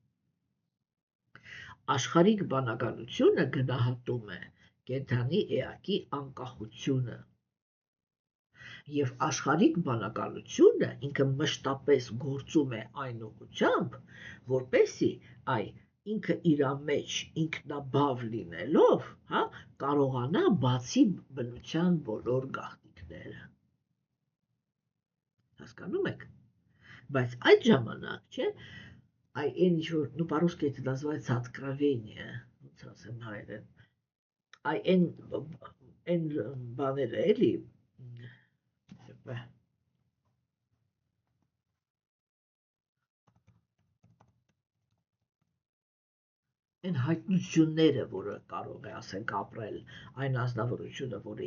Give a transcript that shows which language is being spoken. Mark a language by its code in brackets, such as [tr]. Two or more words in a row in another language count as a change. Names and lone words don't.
[hy] Աշխարհիկ բանականությունը գնահատում է կենդանի էակի անկախությունը։ Եվ աշխարհիկ բանականությունը ինքը մշտապես գործում է այն ուղղությամբ, որպեսզի ինքը իր մեջ ինքնաբավ լինելով, հա, կարողանա բացի բնության բոլոր գաղտնիքները։ Հասկանում եք։ Բայց այդ ժամանակ, չէ, այն ինչ որ, [ru] ну, по-русски это называется откровение, [hy] ոնց ասեմ հայերեն, այն բաները էլի, այն հայտնությունները, որը կարող է, ասենք, ապրել այն ազնվորությունը, որը